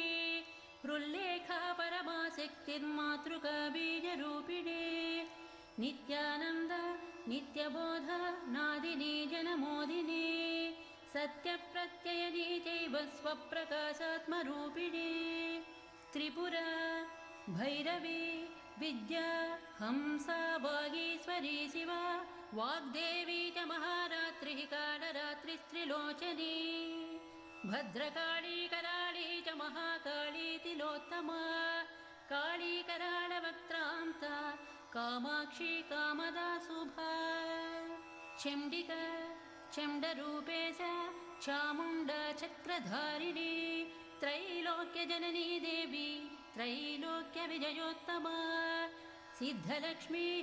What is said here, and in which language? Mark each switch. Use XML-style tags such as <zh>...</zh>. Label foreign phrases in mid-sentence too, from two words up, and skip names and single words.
<sa>హృల్లేఖా పరమాశక్తిర్మాతృకా బీజరూపిణే నిత్యానంద నిత్యబోధ నాదిని జనమోదిని సత్యప్రత్యయని చైవ స్వప్రకాశాత్మరూపిణే త్రిపురా భైరవి విద్యా హంసా వాగీశ్వరీ శివ వాగ్దేవీ చ మహారాత్రి కాళరాత్రిస్త్రిలోచనీ భద్రకాళీ कराळी च महाकाली तिलोत्तमा काली कराळवक्त्रान्ता कामाक्षी कामदा शुभा चण्डिका चण्डरूपेश चामुण्डा चक्रधारिणी त्रैलोक्यजननी देवी त्रैलोक्यविजयोत्तमा सिद्धलक्ष्मी</sa>